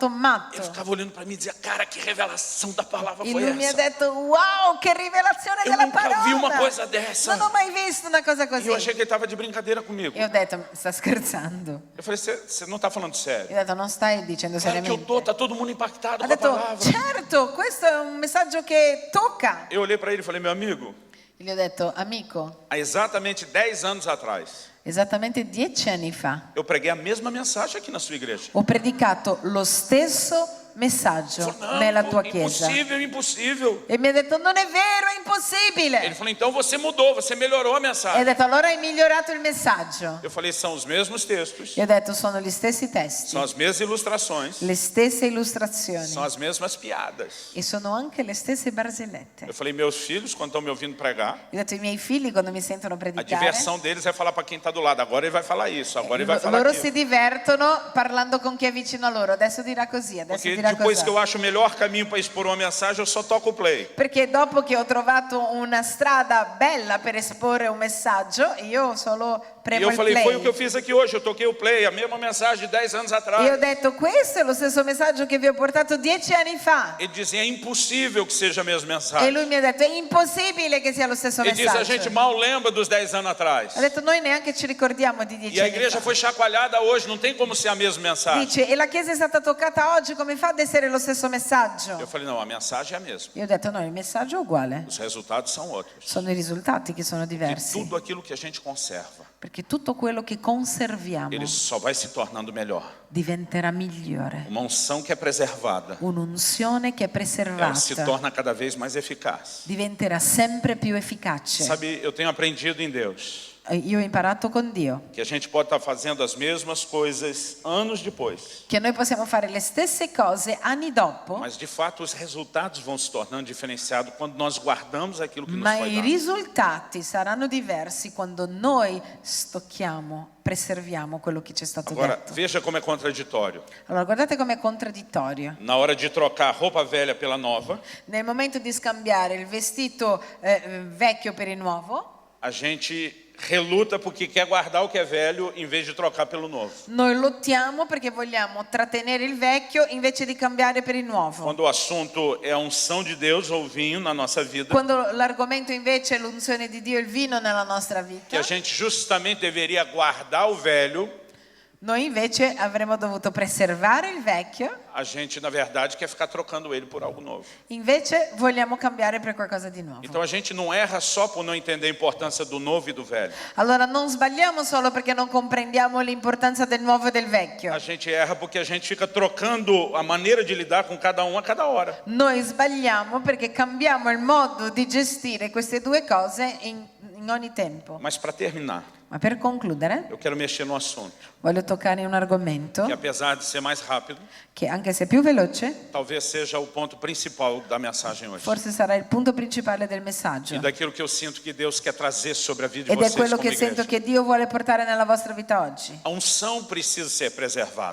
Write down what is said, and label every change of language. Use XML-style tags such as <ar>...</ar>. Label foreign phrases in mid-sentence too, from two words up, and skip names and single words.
<pt>Ele</pt> <it>matto.</it> <pt>ficava olhando para mim e dizia, cara, que revelação da palavra E foi</pt> <it>lui mi ha</it> <pt>essa?</pt> <it>detto, wow, che rivelazione</it> <pt>Eu</pt> <it>della</it> <pt>nunca vi uma</pt> <it>parola!</it> <pt>coisa dessa.</pt> <it>Non ho mai visto una cosa E così.</it> <pt>eu achei que ele estava de brincadeira comigo.</pt> <it>E ho detto, sta scherzando.</it> <pt>Eu falei, você não está falando</pt> <it>Io</it> <pt>sério?</pt> <it>ho detto, non stai dicendo</it> <pt>Claro que eu</pt> <it>seriamente.</it> <pt>tô, tá todo mundo impactado</pt> <it>Ha</it> <pt>com a</pt> <it>detto,</it> <pt>palavra.</pt> <it>certo, questo è un messaggio che tocca.</it> <pt>Eu olhei para ele e falei, meu amigo,</pt> <it>E gli ho detto, amico,</it> <pt>há exatamente 10 anos atrás,</pt> <it>esattamente 10 anni fa</it> <pt>eu preguei a mesma mensagem aqui na sua igreja.</pt> <it>ho predicato lo stesso messaggio</it> <pt>Ele falou,</pt> <it>nella</it> <pt>não,</pt> <it>tua chiesa.</it> <pt>impossível, impossível.</pt> <it>E mi ha detto, non è vero, è</it> <pt>Ele</pt> <it>impossibile.</it> <pt>falou, então você mudou, você melhorou a</pt> <it>E ho</it> <pt>mensagem.</pt> <it>detto, allora hai migliorato il messaggio.</it> <pt>Eu falei, são os mesmos textos,</pt> <it>E ho detto, sono gli stessi testi,</it> <pt>são as mesmas ilustrações,</pt> <it>le stesse illustrazioni</it> <pt>são as mesmas piadas.</pt> <it>e sono anche le stesse barzellette.</it> <pt>Eu falei, meus filhos, quando estão me ouvindo pregar,</pt> <it>Ho detto, i miei figli quando mi sentono</it> <pt>a</pt> <it>predicare,</it> <pt>diversão deles é falar para quem está do lado. Agora ele vai falar isso, agora ele vai falar</pt> <it>loro</it> <pt>aquilo.</pt> <it>si divertono parlando con chi è vicino a loro. Adesso dirà così, adesso</it> <pt>Porque</pt> <it>dirà da</it> <pt>Depois</pt> <it>cosa?</it> <pt>que eu acho o melhor caminho para expor uma mensagem, eu só toco o play.</pt> <it>Perché dopo che ho trovato una strada bella per esporre un messaggio, io solo</it> <pt>E</pt> <it>premo</it> <pt>eu</pt> <it>il</it> <pt>falei, foi o que eu</pt> <it>play.</it> <pt>fiz aqui hoje, eu toquei o play, a mesma mensagem de 10 anos</pt> <it>E ho</it> <pt>atrás.</pt> <it>detto, questo è lo stesso messaggio che vi ho portato 10 anni fa.</it> <pt>Ele dizia, é impossível que seja a mesma</pt> <it>E</it> <pt>mensagem.</pt> <it>lui mi ha detto, è impossibile che sia lo stesso</it> <pt>Ele diz, a gente</pt> <it>messaggio.</it> <pt>mal lembra dos 10 anos atrás.</pt> <it>Ha detto, noi neanche ci ricordiamo di 10</it> <pt>E a</pt> <it>anni</it> <pt>igreja</pt> <it>fa.</it> <pt>foi chacoalhada hoje, não tem como ser a mesma mensagem.</pt> <it>Dice, e la Chiesa è stata toccata oggi, come fa ad essere lo stesso messaggio?</it> <pt>Eu falei, não, a mensagem é a mesma.</pt> <it>Io ho detto, no, il messaggio è uguale.</it> <pt>Os resultados são outros.</pt> <it>Sono i risultati che sono</it> <pt>E</pt> <it>diversi.</it> <pt>tudo aquilo que a gente conserva,</pt> <it>Perché tutto quello che conserviamo</it> <pt>ele só vai se tornando melhor.</pt> <it>diventerà migliore.</it> <pt>Uma unção que é preservada,</pt> <it>Un'unzione che è</it> <pt>ela se</pt> <it>preservata</it> <pt>torna cada vez mais eficaz.</pt> <it>diventerà sempre più efficace.</it> <pt>Sabe, eu tenho aprendido em Deus</pt> <it>Io ho imparato con Dio</it> <pt>que a gente pode estar fazendo as mesmas coisas anos depois,</pt> <it>che noi possiamo fare le stesse cose anni dopo,</it> <pt>mas de fato os resultados vão se tornando diferenciados quando nós guardamos aquilo que nos</pt> <it>ma</it> <pt>foi</pt> <it>i</it> <pt>dado.</pt> <it>risultati saranno diversi quando noi stocchiamo, preserviamo quello che ci è stato</it> <pt>Agora,</pt> <it>detto.</it> <pt>veja como é contraditório.</pt> <it>Allora, guardate com'è contraddittorio.</it> <pt>Na hora de trocar a roupa velha pela nova,</pt> <it>Nel momento di scambiare il vestito vecchio per il nuovo,</it> <pt>a gente reluta porque quer guardar o que é velho em vez de trocar pelo novo.</pt> <it>noi lottiamo perché vogliamo trattenere il vecchio invece di cambiare per il nuovo.</it> <pt>Quando o assunto é a unção de Deus ou vinho na nossa vida,</pt> <it>Quando l'argomento invece è l'unzione di Dio e il vino nella nostra</it> <pt>que</pt> <it>vita,</it> <pt>a gente justamente deveria guardar o velho,</pt> <it>noi invece avremmo dovuto preservare il vecchio,</it> <pt>a gente na verdade quer ficar trocando ele por algo novo.</pt> <it>invece vogliamo cambiare per qualcosa di nuovo.</it> <pt>Então a gente não erra só por não entender a importância do novo e do velho.</pt> <it>Allora non sbagliamo solo perché non comprendiamo l'importanza del nuovo e del vecchio.</it> <pt>A gente erra porque a gente fica trocando a maneira de lidar com cada um a cada hora.</pt> <it>Noi sbagliamo perché cambiamo il modo di gestire queste due cose in ogni tempo.</it> <pt>Mas para terminar,</pt> <it>Ma per concludere,</it> <pt>eu quero mexer no assunto,</pt> <it>voglio toccare un argomento</it> <pt>que apesar de ser mais rápido,</pt> <it>che anche se più veloce,</it> <pt>talvez seja o ponto principal da mensagem hoje.</pt> <it>forse sarà il punto principale del messaggio.</it> <pt>E daquilo que eu sinto que Deus quer trazer sobre a vida de</pt> <it>Ed è</it> <pt>vocês</pt> <it>quello</it> <pt>como</pt> <it>che sento</it> <pt>igreja.</pt> <it>che Dio vuole portare nella vostra vita oggi.</it> <pt>A unção precisa ser preservada.</pt>